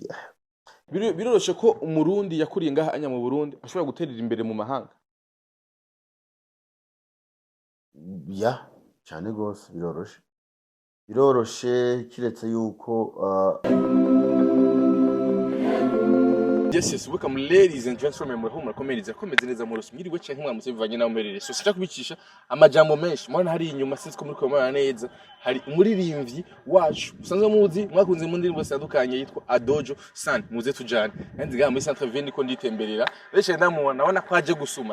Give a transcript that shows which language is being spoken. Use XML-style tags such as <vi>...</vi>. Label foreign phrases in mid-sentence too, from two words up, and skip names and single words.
<rn>biroroshe ko umurundi yakuriye ngaha anya mu Burundi ashobora guterera imbere mu mahanga cyane gose biroroshe kiretse yuko</rn> <en>Yes, welcome ladies and gentlemen,</en> <rn>murahumura komereza komeze neza mu rusu mwiriwe cyanke mwamuse bivanye naho merere. So sija kubicisha amajambo menshi. Mwana hari inyuma sinzi ko muri komana neza. Hari umuririmbyi wacu usanzwe muzi mwakunze mu ndirimbo zitandukanye yitwa Adojo San muze tujane. Kandi ga muri</rn> <fr>centre ville</fr> <rn>ko nditemberera. Beshe ndamubona nabona ko aje gusuma.</rn>